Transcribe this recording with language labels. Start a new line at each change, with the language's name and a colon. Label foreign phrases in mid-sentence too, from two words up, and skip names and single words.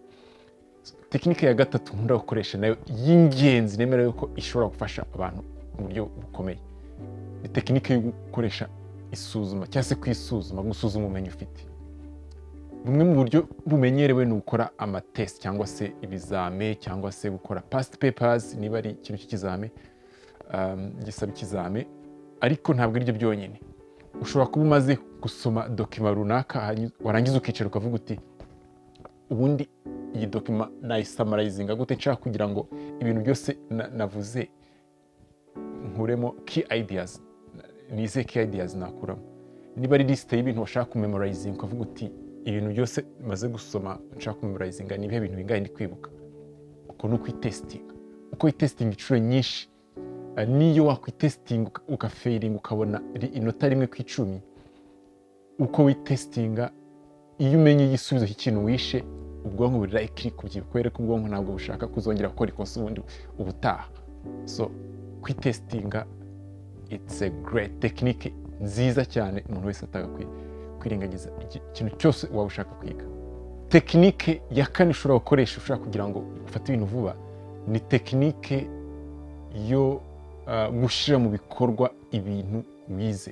Kinyarwanda: Technique ya gatatu nkunda gukoresha nayo y'ingenzi nemera yuko ishobora gufasha abantu mu buryo bukomeye ni technique yo gukoresha isuzuma cyangwa se kwisuzuma, gusuzuma ubumenyi ufite. Bumwe mu buryo bumenyerewe ni gukora amatest cyangwa se ibizame cyangwa se gukora
English: past papers
Kinyarwanda: niba ari ikintu cy'ikizame gisaba ikizame. Ariko ntabwo ari byo byonyine. Ushobora kuba umaze gusoma document runaka warangiza ukicara ukavuga uti ubundi iyi document nayisummarizinga gute nshaka kugira ngo ibintu byose navuze nkuremo
English: key ideas.
Kinyarwanda: Nize
English: key ideas
Kinyarwanda: nakuramo. Niba ari list y'ibintu washaka kumemorizinga ukavuga uti ibintu byose maze gusoma nshaka kumemorizinga ni ibihe bintu bingahe ndi kwibuka. Uko nuko itesting. Uko itesting inshuro nyinshi, niyo wakwitesting ukafailing ukabona inota rimwe ku 10, uko witestinga iyo umenye igisubizo cy'ikintu wishe ubwonko buri likely kubyibuka kubera ko ubwonko ntabwo bushaka kuzongera gukora ikosa ubundi ubutaha. So kwitestinga
English: it's a great technique
Kinyarwanda: nziza cyane umuntu wese atagakwiye kwirengagiza ikintu cyose waba ushaka kwiga. Tekinike ya kane ushobora gukoresha ushaka kugira ngo ufate ibintu vuba ni tekinike yo gushyira mu bikorwa ibintu wize.